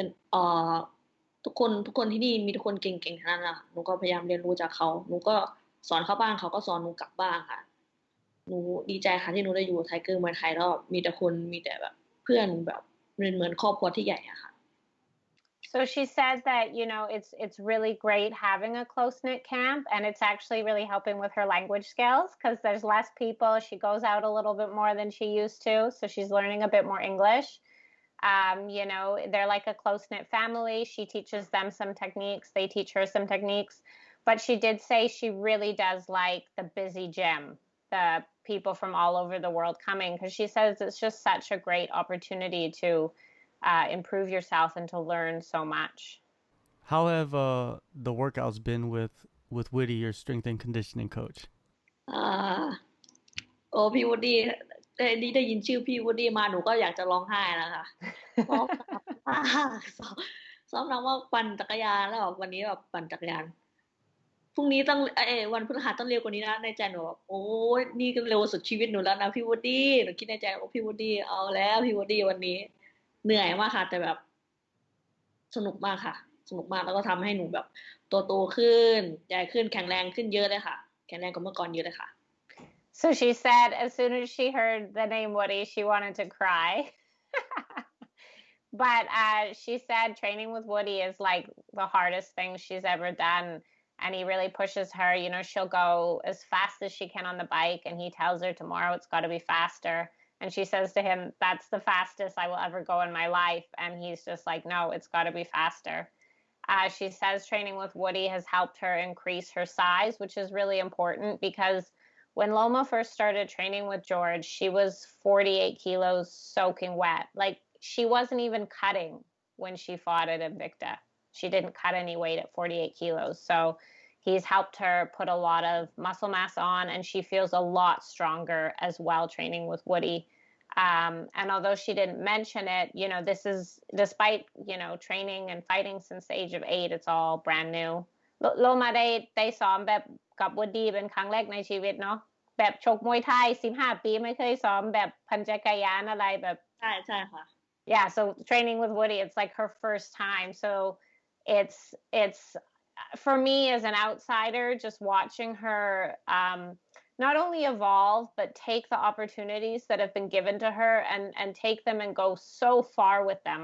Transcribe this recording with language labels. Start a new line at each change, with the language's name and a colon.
Thai: เอ่อทุกคนที่นี่มีทุกคนเก่งๆทั้งนั้นน่ะหนูก็พยายามเรียนรู้จากเขาหนูก็สอนเขาบ้างเขาก็สอนหนูกลับบ้างค่ะหนูดีใจค่ะที่หนูได้อยู่ไทเกอร์เมืองไทยแล้วมีแต่แบบเพื่อนแบบเหมือนครอบครัวที่ใหญ่อะค่ะ
English: So she says that, it's really great having a close-knit camp, and it's actually really helping with her language skills because there's less people. She goes out a little bit more than she used to, so she's learning a bit more English. They're like a close-knit family. She teaches them some techniques. They teach her some techniques. But she did say she really does like the busy gym, the people from all over the world coming, because she says it's just such a great opportunity to improve yourself and to learn so much. How have the workouts been with Whitty, your strength and conditioning coach? พี่วูดดี้ได้ยินชื่อพี่วูดดี้มาหนูก็อยากจะร้องไห้แล้วค่ะซ้อมหนักมากซ้อมหนักมากปั่นจักรยานแล้วแบบวันนี้แบบปั่นจักรยานพรุ่งนี้ต้องวันพฤหัสต้องเร็วกว่านี้นะในใจหนูแบบโอ้ยนี่ก็เร็วสุดชีวิตหนูแล้วนะพี่วูดดี้หนูคิดในใจโอ้พี่วูดดี้เอาแล้วพี่วูดดี้วันนี้เหนื่อยมากค่ะแต่แบบสนุกมากค่ะสนุกมากแล้วก็ทำให้หนูแบบโตขึ้นใหญ่ขึ้นแข็งแรงขึ้นเยอะเลยค่ะแข็งแรงกว่าเมื่อก่อนเยอะเลยค่ะ So she said as soon as she heard the name Woody, she wanted to cry. But she said training with Woody is like the hardest thing she's ever done. And he really pushes her. She'll go as fast as she can on the bike. And he tells her tomorrow it's got to be faster. And she says to him, that's the fastest I will ever go in my life. And he's just like, no, it's got to be faster. She says training with Woody has helped her increase her size, which is really important because when Loma first started training with George, she was 48 kilos soaking wet. Like she wasn't even cutting when she fought at Invicta. She didn't cut any weight at 48 kilos. So he's helped her put a lot of muscle mass on, and she feels a lot stronger as well training with Woody. And although she didn't mention it, this is despite, training and fighting since the age of 8, it's all brand new.
Thai: Loma ได้ซ้อมแบบกับ Woody เป็นครั้งแรกในชีวิตเนาะแบบชกมวยไทย15 ปีไม่เคยซ้อมแบบปั่นจักรยานอะไรแบบ ใช่ค่ะ
English: Yeah, so training with Woody, it's like her first time. So it's for me as an outsider, just watching her not only evolve, but take the opportunities that have been given to her and take them and go so far with them.